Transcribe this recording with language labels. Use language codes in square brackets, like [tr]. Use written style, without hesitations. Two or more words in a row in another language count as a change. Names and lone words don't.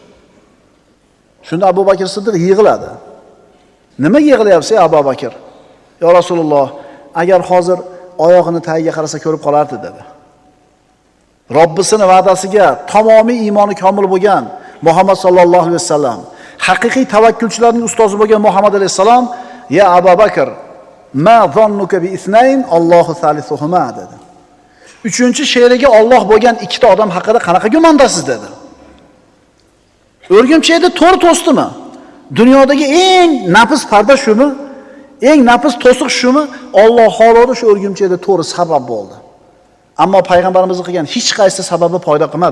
[uz] Shunda Abu Bakr Siddiq yig'ladi. Nima yig'layapsiz, Abu Bakr? [ar] يا رسول الله, [uz] agar hozir oyog'ini tagiga qarasa ko'rib qolardi dedi. Robbisining va'dasiga tamomiy iymoni komil bo'lgan Muhammad [ar] صلى الله عليه وسلم, [uz] haqiqiy tavakkulchilarning ustozi bo'lgan Muhammad alayhisalom, [ar] يا أبا بكر، ما ظنك باثنين الله ثالثهما dedi. [uz] Uchinchi she'riga Alloh bo'lgan ikkita odam haqida qanaqa gumondasiz dedi. O'rgimchakda to'r to'sdimi? Dunyodagi eng nafis parda shumi? Eng nafis to'siq shumi? Alloh xohladi shu o'rgimchakda to'ri sabab bo'ldi. Ammo payg'ambarimiz qilgan hech qaysi sababi foyda qilmadi.